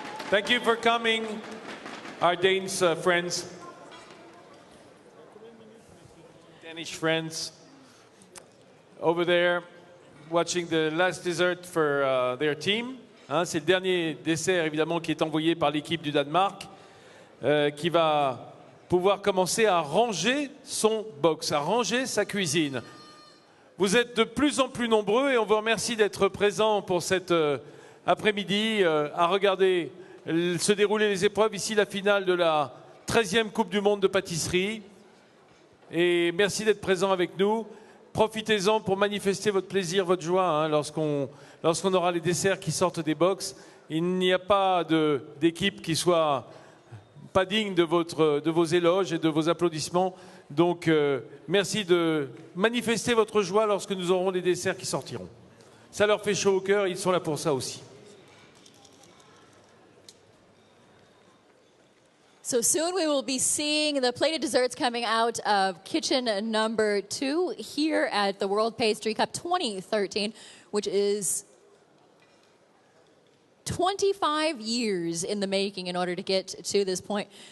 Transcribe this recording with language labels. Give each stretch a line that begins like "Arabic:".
English: Thank you for coming, our Danes friends, Danish friends, over there, watching the last dessert for their team.
French: Hein, c'est le dernier dessert, évidemment, qui est envoyé par l'équipe du Danemark, qui va pouvoir commencer à ranger son box, à ranger sa cuisine. Vous êtes de plus en plus nombreux et on vous remercie d'être présents pour cet après-midi à regarder se dérouler les épreuves. Ici, la finale de la 13e Coupe du Monde de pâtisserie. Et merci d'être présents avec nous. Profitez-en pour manifester votre plaisir, votre joie, hein, lorsqu'on aura les desserts qui sortent des box. Il n'y a pas d'équipe qui soit pas digne de vos éloges et de vos applaudissements. Donc, merci de manifester votre joie lorsque nous aurons les desserts qui sortiront. Ça leur fait chaud au cœur, ils sont là pour ça aussi.
English: So soon we will be seeing the plated desserts coming out of kitchen number 2 here at the World Pastry Cup 2013, which is 25 years in the making in order to get to this point.